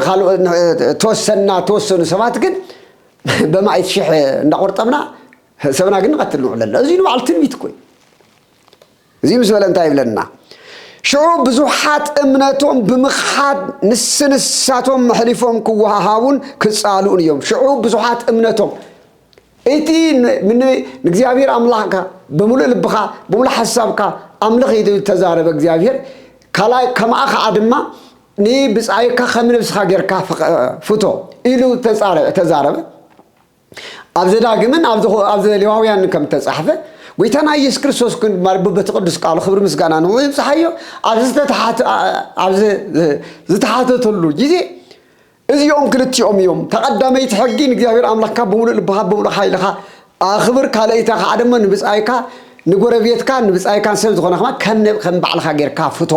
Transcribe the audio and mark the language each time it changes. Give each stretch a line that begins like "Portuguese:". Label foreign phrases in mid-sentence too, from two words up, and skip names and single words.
Tigrinya: ተወሰኑ ሰባት ግን በማይት ሽሕ እንዳቆርጠምና ሰብና ግን ቀትል ንዕለለ እዚ ነው በዓል ትንቢት ኮይ እዚ ምስ በለ እንታይ ይብለና ሽዑ ብዙሓት እምነቶም ብምኻድ ንስንሳቶም መሕሊፎም ክወሃሃቡን ክጻሉን እዮም ሽዑ ብዙሓት እምነቶም እቲ ንእግዚአብሔር አምላክካ በሙሉ ልብኻ በሙሉ ሓሳብካ አምልኽ ተዛረበ እግዚአብሔር ካላይ ከማኻ ድማ ንብጻይካ ከምንብስኻ ጌርካ ፍቶ ኢሉ ተዛረበ ኣብዚ ዳግምን ኣብዚ ሌዋውያን ከም ተጻሕፈ ጎይታና ኢየሱስ ክርስቶስ ግን ማርበበት ቅዱስ ቃል ክብር ምስጋና ነው ይብጽሐዮ ኣብዚ ዝተሓተተሉ ጊዜ እዚኦም ክልቲኦም እዮም ተቀዳመይቲ ሕጊን እግዚአብሔር አምላክካ በሙሉ ልብኻ በሙሉ ኃይልኻ አኽብር ካልእታ ከዓ ድማ ንብጻይካ ንጎረቤትካ ንብጻይካን ሰብ ዝኾነኻ ከም ባዕልኻ ጌርካ ፍቶ